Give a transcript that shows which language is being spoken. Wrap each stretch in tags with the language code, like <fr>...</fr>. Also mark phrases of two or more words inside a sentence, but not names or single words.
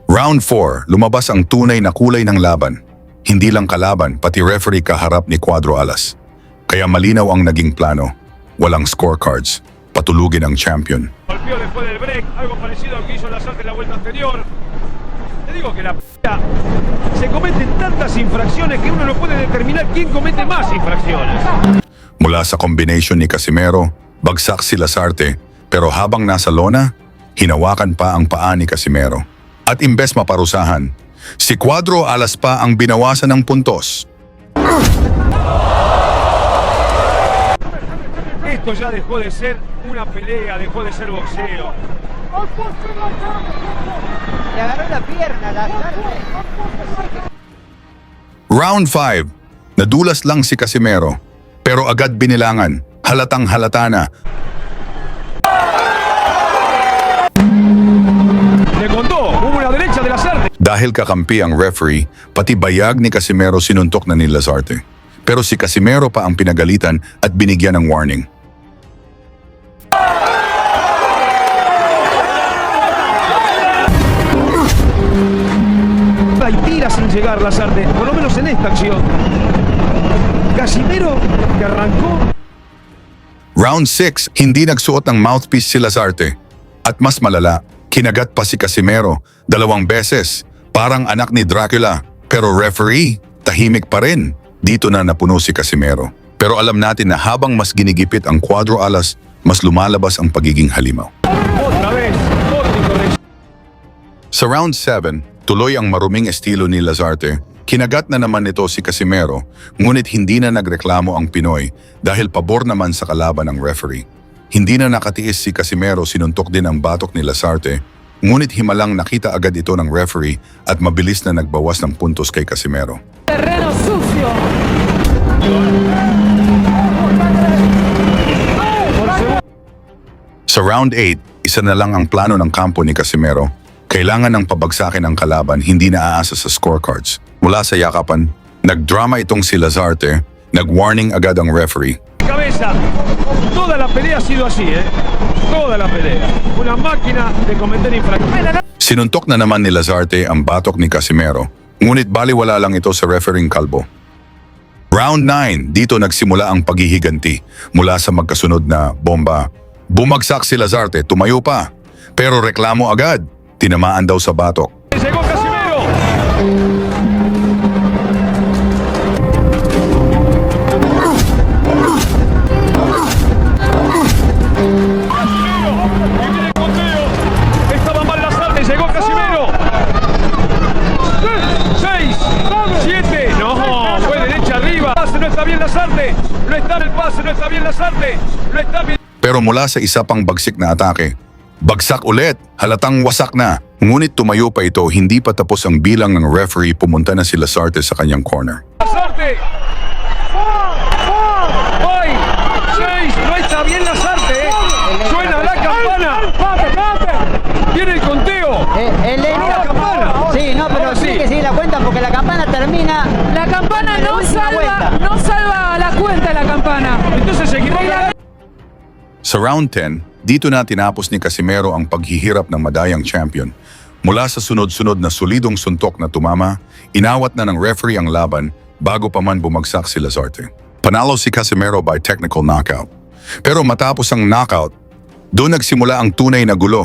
<tl>Round 4, lumabas ang tunay na kulay ng laban. Hindi lang kalaban, pati referee kaharap ni Cuadro Alas. Kaya malinaw ang naging plano. Walang scorecards. Patulugin ang champion.</tl> <es>Golpeó después del break, algo parecido a lo que hizo Lazarte en la vuelta anterior. Te digo que la se cometen tantas infracciones que uno no puede determinar quién comete más infracciones.</es> <tl>Mula sa combination ni Casimero, bagsak si Lazarte, pero habang nasa lona, hinawakan pa ang paa ni Casimero. At imbes maparusahan, si Cuadro Alas pa ang binawasan ng puntos.</tl> <es>Esto ya dejó de ser una pelea, dejó de ser boxeo. Le agarró la pierna, Lazarte.</es> <tl>Round 5, nadulas lang si Casimero, pero agad binilangan, halatang halata na.</tl> <es>Le contó, hubo una derecha de Lazarte.</es> <tl>Dahil kakampi ang referee, pati bayag ni Casimero sinuntok na ni Lazarte. Pero si Casimero pa ang pinagalitan at binigyan ng warning.</tl> <es>Y tira sin llegar Lazarte, por lo menos en esta acción. Casimero que arrancó.</es> <tl>Round 6, hindi nagsuot ng mouthpiece si Lazarte. At mas malala, kinagat pa si Casimero 2 beses, parang anak ni Dracula. Pero referee, tahimik pa rin. Dito na napuno si Casimero. Pero alam natin na habang mas ginigipit ang Cuadro Alas, mas lumalabas ang pagiging halimaw.</tl> <es>Otra vez, corrección.</es> <tl>Sa round 7, tuloy ang maruming estilo ni Lazarte. Kinagat na naman nito si Casimero, ngunit hindi na nagreklamo ang Pinoy dahil pabor naman sa kalaban ng referee. Hindi na nakatiis si Casimero, sinuntok din ang batok ni Lazarte, ngunit himalang nakita agad ito ng referee at mabilis na nagbawas ng puntos kay Casimero.</tl> <es>Terreno sucio.</es> <tl>Sa round 8, isa na lang ang plano ng kampo ni Casimero. Kailangan ng pabagsakin ang kalaban, hindi na aasa sa scorecards. Mula sa yakapan, nagdrama itong si Lazarte, nag-warning agad ang referee.</tl> <es>Cabeza, toda la pelea ha sido así, toda la pelea. Una máquina de cometer infracciones.</es> <tl>Sinuntok na naman ni Lazarte ang batok ni Casimero, ngunit baliwala lang ito sa refereeing kalbo. Round 9, dito nagsimula ang paghihiganti. Mula sa magkasunod na bomba, bumagsak si Lazarte, tumayo pa. Pero reklamo agad, tinamaan daw sa batok.</tl> <es>Llegó Casimero. Estaba mal Lazarte, llegó Casimero. 6, 7, no, fue derecha arriba. No está bien Lazarte, no está en el pase, no está bien Lazarte, no está bien.</es> <tl>Pero mula sa isa pang bagsik na atake, bagsak ulit, halatang wasak na. Ngunit tumayo pa ito, hindi pa tapos ang bilang ng referee, pumunta na si Lazarte sa kanyang corner.</tl> <es>Lazarte. ¡Ay! 6, no está bien Lazarte, suena la campana. Viene el conteo. La campana. Sí, no, pero Ahora sí. tiene que seguir la cuenta porque la campana termina. La campana en la no última vuelta. salva la cuenta la campana. Entonces se equivoca.</es> <tl>Sa round 10, dito na tinapos ni Casimero ang paghihirap ng madayang champion. Mula sa sunod-sunod na solidong suntok na tumama, inawat na ng referee ang laban bago pa man bumagsak si Lazarte. Panalo si Casimero</tl> <en>by technical knockout.</en> <tl>Pero matapos ang knockout, doon nagsimula ang tunay na gulo.</tl>